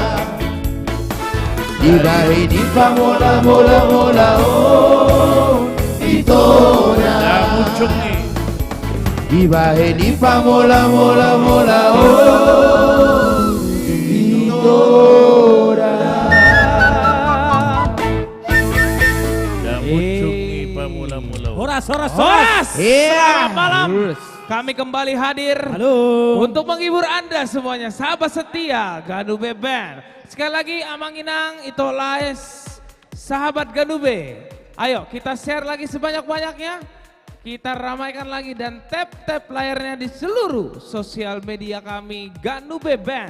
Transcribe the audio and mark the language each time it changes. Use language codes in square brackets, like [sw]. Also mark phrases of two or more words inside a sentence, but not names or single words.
[id] Dirahi di pa mola mola mola oh itora Dibahe di pa mola mola mola oh itora Horas. Selamat malam. Horas. Kami kembali hadir untuk menghibur Anda semuanya, sahabat setia Ganube Band. Sekali lagi Amanginang Ito Laes, sahabat Ganube. Ayo kita share lagi sebanyak-banyaknya. Kita ramaikan lagi dan tap layarnya di seluruh sosial media kami Ganube Band.